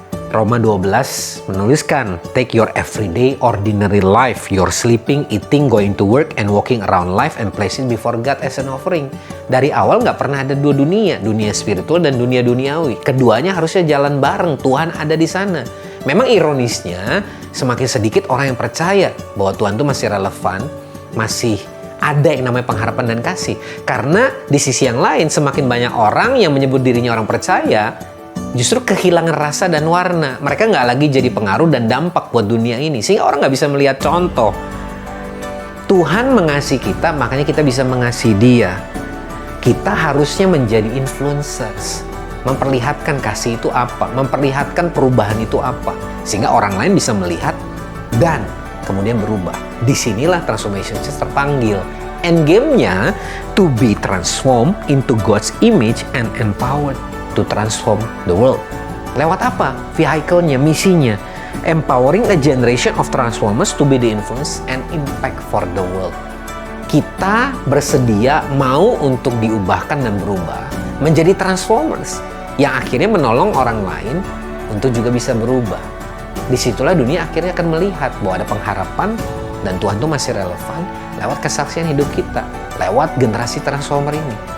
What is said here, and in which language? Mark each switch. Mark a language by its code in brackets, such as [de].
[id] Roma 12 menuliskan, [en] take your everyday ordinary life, your sleeping, eating, going to work, and walking around life and place it before God as an offering. [id] Dari awal nggak pernah ada dua dunia, dunia spiritual dan dunia duniawi. Keduanya harusnya jalan bareng, Tuhan ada di sana. Memang ironisnya, semakin sedikit orang yang percaya bahwa Tuhan itu masih relevan, masih ada yang namanya pengharapan dan kasih. Karena di sisi yang lain, semakin banyak orang yang menyebut dirinya orang percaya, justru kehilangan rasa dan warna. Mereka nggak lagi jadi pengaruh dan dampak buat dunia ini. Sehingga orang nggak bisa melihat contoh. Tuhan mengasihi kita, makanya kita bisa mengasihi Dia. Kita harusnya menjadi influencers. Memperlihatkan kasih itu apa, memperlihatkan perubahan itu apa, sehingga orang lain bisa melihat dan kemudian berubah. Disinilah Transformation Church terpanggil. [en] Endgame-nya to be transformed into God's image and empowered to transform the world. [id] Lewat apa? [en] Vehicle-nya, [id] misinya. [en] Empowering a generation of transformers to be the influence and impact for the world. [id] Kita bersedia mau untuk diubahkan dan berubah menjadi transformers yang akhirnya menolong orang lain untuk juga bisa berubah. Disitulah dunia akhirnya akan melihat bahwa ada pengharapan dan Tuhan itu masih relevan lewat kesaksian hidup kita, lewat generasi transformer ini.